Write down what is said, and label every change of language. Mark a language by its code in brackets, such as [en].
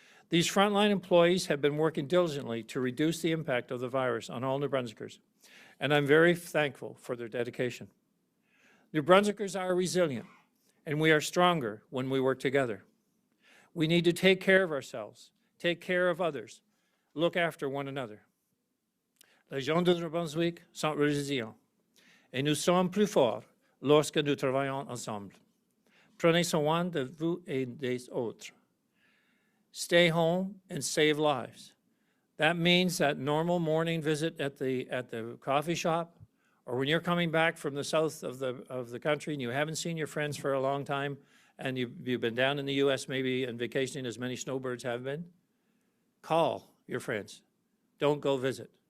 [en] These frontline employees have been working diligently to reduce the impact of the virus on all New Brunswickers, and I'm very thankful for their dedication. New Brunswickers are resilient, and we are stronger when we work together. We need to take care of ourselves, take care of others, look after one another. [fr] Les gens de New Brunswick sont résilients, et nous sommes plus forts lorsque nous travaillons ensemble. Prenez soin de vous et des autres. [en] Stay home and save lives. That means that normal morning visit at the coffee shop, or when you're coming back from the south of the country and you haven't seen your friends for a long time, and you've been down in the U.S. maybe and vacationing as many snowbirds have been, call your friends. Don't go visit.